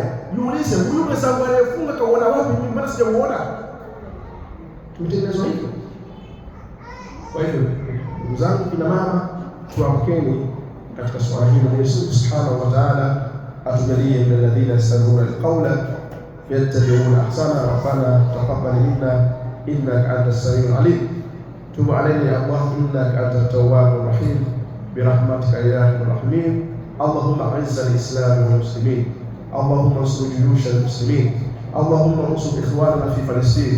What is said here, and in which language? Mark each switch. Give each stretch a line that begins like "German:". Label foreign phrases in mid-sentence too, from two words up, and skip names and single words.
Swahili: Jiulize, huyu mwenzangu aliyefunga kaona wapi? Mimi mbona sijamuona? Tumetengenezwa hivyo. Kwa hivyo ndugu zangu kina mama, tuamkeni katika swala hili.
Arabic: Mwenyezi سبحانه وتعالى atujalie من الذين يستمعون القول يتبعون أحسن. ربنا تقبل منا إنك أنت السميع العليم. تب علينا يا الله إنك أنت التواب الرحيم. برحمتك يا أرحم الراحمين. اللهم أعز الإسلام والمسلمين. اللهم انصر جيوش المسلمين. اللهم انصر إخواننا في فلسطين.